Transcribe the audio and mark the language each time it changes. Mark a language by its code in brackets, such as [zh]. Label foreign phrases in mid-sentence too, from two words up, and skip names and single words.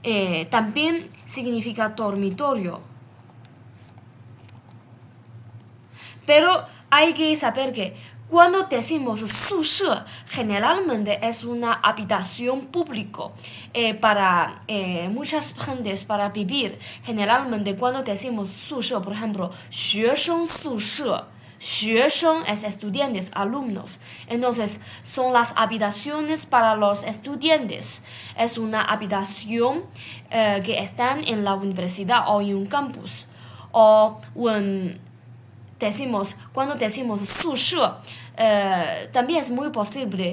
[es] también significa dormitorio. Pero hay que saber que cuando decimos 宿舍, generalmente es una habitación pública para muchas gentes para vivir. Generalmente cuando decimos 宿舍, por ejemplo, [zh] 学生宿舍, [es] 学生 es estudiantes, alumnos. Entonces, son las habitaciones para los estudiantes. Es una habitación que están en la universidad o en un campus. O cuando decimos 宿舍, también es muy posible.